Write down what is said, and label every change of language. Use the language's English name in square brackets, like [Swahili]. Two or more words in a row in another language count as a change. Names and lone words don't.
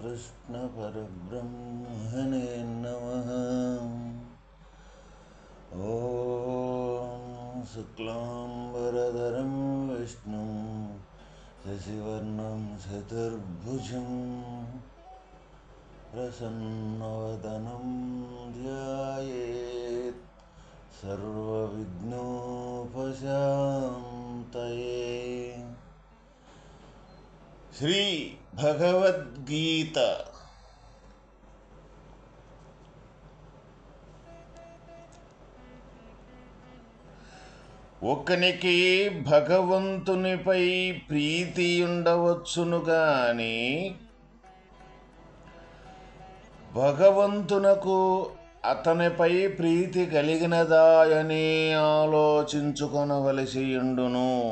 [Sanskrit] श्रीकृष्णपरब्रह्मणे नमः। ॐ शुक्लाम्बरधरं विष्णुं शशिवर्णं चतुर्भुजं प्रसन्नवदनं ध्यायेत् सर्वविघ्नोपशान्तये। [Telugu] శ్రీ భగవద్గీత ఒకనికి భగవంతునిపై ప్రీతి ఉండవచ్చును గాని భగవంతునకు అతనిపై ప్రీతి కలిగినదాయని ఆలోచించుకొనవలసి ఉండును.